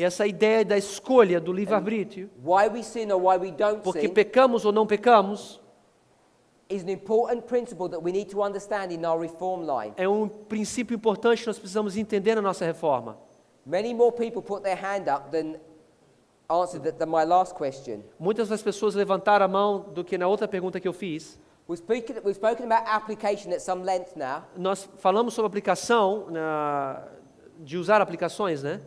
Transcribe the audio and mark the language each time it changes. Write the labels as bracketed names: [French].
[Portuguese] E essa ideia da escolha, do livre-arbítrio, [English] why we sin or why we don't [Portuguese] porque [English] sin, [Portuguese] pecamos ou não pecamos, [English] is an important principle that we need to understand in our reform line. [Portuguese] é um princípio importante que nós precisamos entender na nossa reforma. [English] Many more people put their hand up than answered than my last question. [Portuguese] Muitas das pessoas levantaram a mão do que na outra pergunta que eu fiz. [English] We've spoken about application at some length now. [Portuguese] Nós falamos sobre aplicação, de usar aplicações, né?